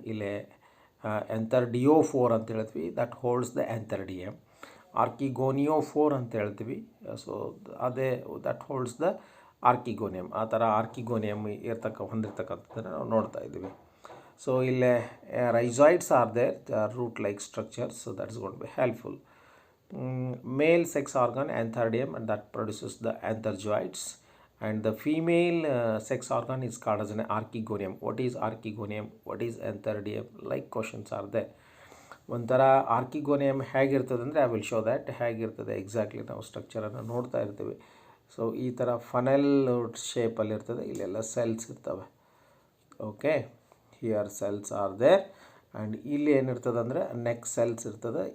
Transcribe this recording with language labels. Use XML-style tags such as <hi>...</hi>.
<kn>ಇಲ್ಲಿ antherdiophoರೆ ಅಂತ ಹೇಳ್ತೀವಿ,</kn> <en>That holds the antherdium.</en> <kn>ಆರ್ಕಿಗೋನಿಯೋಫೋರ್ ಅಂತ ಹೇಳ್ತೀವಿ. ಸೊ ಅದೇ</kn> <en>That holds the archegonium.</en> <kn>ಆ ಥರ ಆರ್ಕಿಗೋನಿಯಮ್ ಹೊಂದಿರತಕ್ಕಂಥದ್ದನ್ನು ನಾವು ನೋಡ್ತಾ ಇದ್ದೀವಿ.</kn> <en>So ಇಲ್ಲೇ rhizoids are there, root like structures. So that is got be helpful. Male sex organ antheridium and that produces the antherzoids, and the female sex organ is called as an archegonium. What is archegonium? What is antherdium? Like questions are there.</en> <kn>ಒಂಥರ ಆರ್ಕಿಗೋನಿಯಮ್ ಹೇಗಿರ್ತದೆ ಅಂದರೆ</kn> <en>I will show that</en> <kn>ಹೇಗಿರ್ತದೆ exactly ನಾವು ಸ್ಟ್ರಕ್ಚರನ್ನು ನೋಡ್ತಾ ಇರ್ತೀವಿ. So ಈ ಥರ ಫನೆಲ್ ಶೇಪಲ್ಲಿರ್ತದೆ. ಇಲ್ಲೆಲ್ಲ ಸೆಲ್ಸ್ ಇರ್ತವೆ.</kn> <en>Okay, here cells are there.</en> <kn>And ಇಲ್ಲಿ ಏನಿರ್ತದೆ ಅಂದರೆ ನೆಕ್ ಸೆಲ್ಸ್ ಇರ್ತದೆ.</kn>